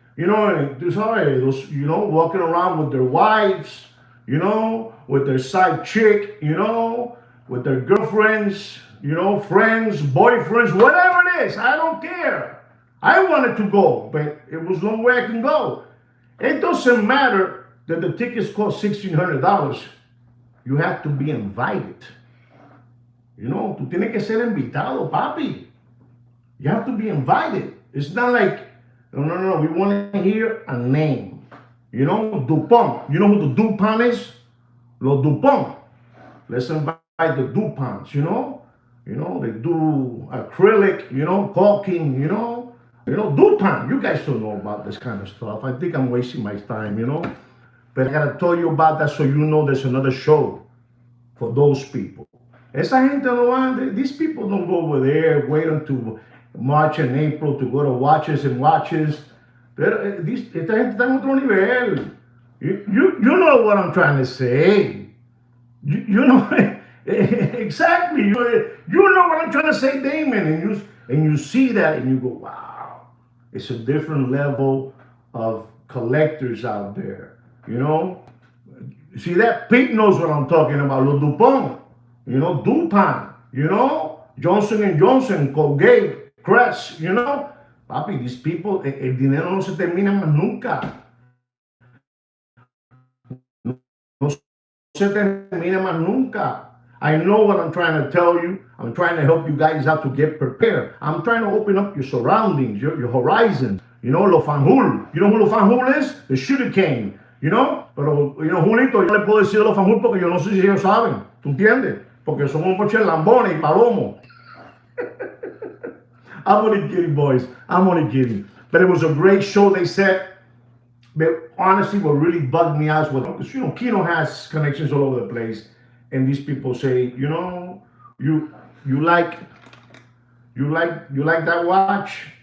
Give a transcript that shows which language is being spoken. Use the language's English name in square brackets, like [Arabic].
[English] Tú sabes, those, walking around with their wives, with their side chick, with their girlfriends, friends, boyfriends, whatever it is. I don't care. I wanted to go, but it was no way I can go. It doesn't matter that the tickets cost $1,600. You have to be invited. [Spanish] Tú tienes que ser invitado, papi. [English] You have to be invited. It's not like, no. We want to hear a name. Dupont. You know who the Dupont is? Los Dupont. Let's invite the Duponts, They do acrylic, caulking, Dupont. You guys don't know about this kind of stuff. I think I'm wasting my time, But I gotta tell you about that so you know there's another show for those people. [Spanish] Esa gente no van, [English] these people don't go over there, wait until March and April to go to watches and watches. [Spanish] Esta gente está en otro nivel. [English] You know what I'm trying to say. You know exactly. You know what I'm trying to say, Damon. And you see that and you go, wow, it's a different level of collectors out there. See that? Pete knows what I'm talking about. [Spanish] Los Dupont, Dupont, Johnson & Johnson, Colgate, Crest, Papi, [English] these people, [Spanish] el dinero no se termina más nunca. No se termina más nunca. [English] I know what I'm trying to tell you. I'm trying to help you guys out to get prepared. I'm trying to open up your surroundings, your horizons. Lo fanjul. You know who lo fanjul is? The sugar cane. [Spanish] Pero, Julito, yo le puedo decir lo fanjul porque yo no sé si ellos saben. ¿Tú entiendes? Porque somos muchos lambones y palomos. [English] I'm only kidding, boys. I'm only kidding. But it was a great show, they said. But honestly, what really bugged me out was, because, Kino has connections all over the place. and these people say, you know, you you like you like that watch?